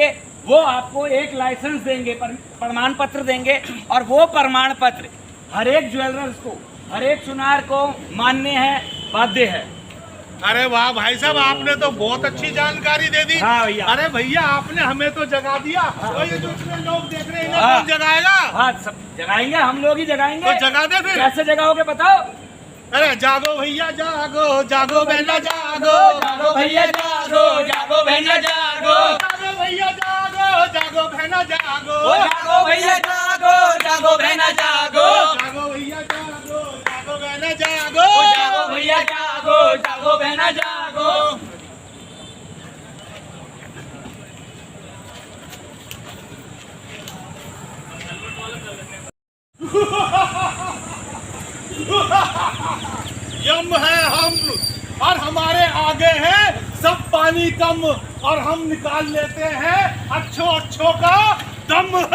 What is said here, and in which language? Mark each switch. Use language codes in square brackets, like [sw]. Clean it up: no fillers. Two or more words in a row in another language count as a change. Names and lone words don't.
[hi] वो आपको एक लाइसेंस देंगे, प्रमाण पत्र देंगे, और वो प्रमाण पत्र हर एक ज्वेलर्स को, हर एक सुनार को मान्य है, बाध्य है। अरे वाह भाई साहब, आपने तो बहुत अच्छी जानकारी दे दी। हाँ भैया। अरे भैया आपने हमें तो जगा दिया। तो ये जो इतने लोग देख रहे हैं इन्हें हाँ। कौन जगाएगा? हाँ सब जगाएंगे, हम लोग ही जगाएंगे। तो जगा दे फिर। कैसे जगाओगे बताओ? अरे जागो भैया जागो, जागो बहना जागो, जागो भैया जागो, जागो बहना जागो, जागो भैया जागो, जागो बहना जागो, ओ जागो भैया जागो, जागो बहना जागो, जागो भैया जागो, जागो बहना जागो, ओ जागो भैया जागो, जागो बहना जागो। यम है हम और हमारे आगे है सब पानी कम, और हम निकाल लेते हैं अच्छों का दम।